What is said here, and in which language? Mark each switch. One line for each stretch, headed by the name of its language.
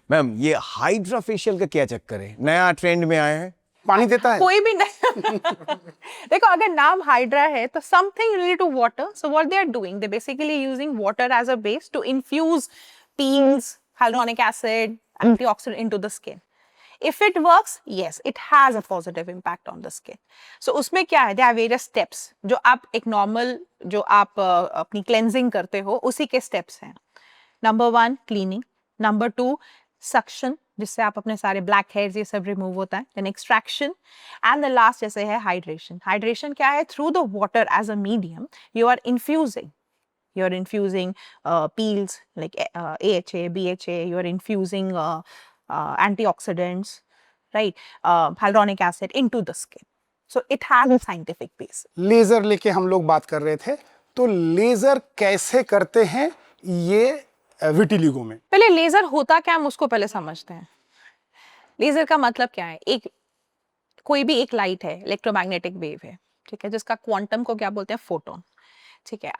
Hindi: Ma'am ये hydra facial का क्या चक्कर है, नया ट्रेंड में आया है? पानी देता है कोई भी नहीं देखो, अगर नाम हाइड्रा है तो
English: Something related to water. So what they are doing, they basically using water as a base to infuse peels, hyaluronic acid, antioxidant into the skin. If it works, yes, it has a positive impact on the skin.
Hindi: So उसमें क्या है,
English: there are various steps
Hindi: जो आप एक normal जो आप अपनी cleansing करते हो उसी के स्टेप्स हैं। नंबर 1 क्लीनिंग, नंबर 2 सक्शन, जिससे आप अपने सारे ब्लैक हेयर्स ये सब रिमूव होता है, then extraction, and the last जैसे है हाइड्रेशन। हाइड्रेशन क्या है,
English: Through the water as a medium you are infusing peels like AHA, BHA, you are infusing antioxidants, right, hyaluronic acid into the skin. So it has a scientific base.
Hindi: Laser लेके हम लोग बात कर रहे थे, तो लेजर कैसे करते हैं ये विटिलिगो में? पहले लेजर होता क्या हम उसको पहले समझते हैं। लेजर का मतलब क्या है, एक कोई भी एक लाइट है, इलेक्ट्रोमैग्नेटिक वेव है, ठीक है, जिसका क्वांटम को क्या बोलते हैं, फोटोन, ठीक है।